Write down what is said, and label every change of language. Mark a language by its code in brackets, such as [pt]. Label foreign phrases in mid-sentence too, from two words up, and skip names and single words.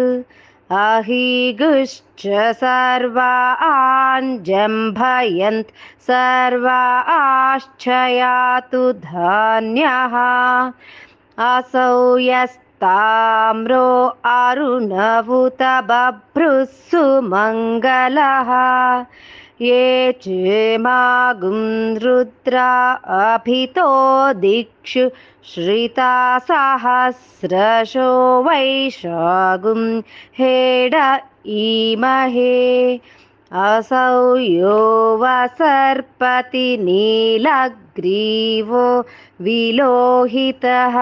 [sa] అహీగుశ్చ సర్వాన్ జంభయంత్ సర్వాశ్చయాతు ధాన్యః. అసౌ యస్తామ్రో అరుణవుత బభ్రుః సుమంగళః. ये चेमागुं रुद्रा अभितो दिक्षु श्रिता सहस्रशो वैशागुं हेड ईमहे. असौ यो वसर्पति नीलग्रीवो विलोहितः.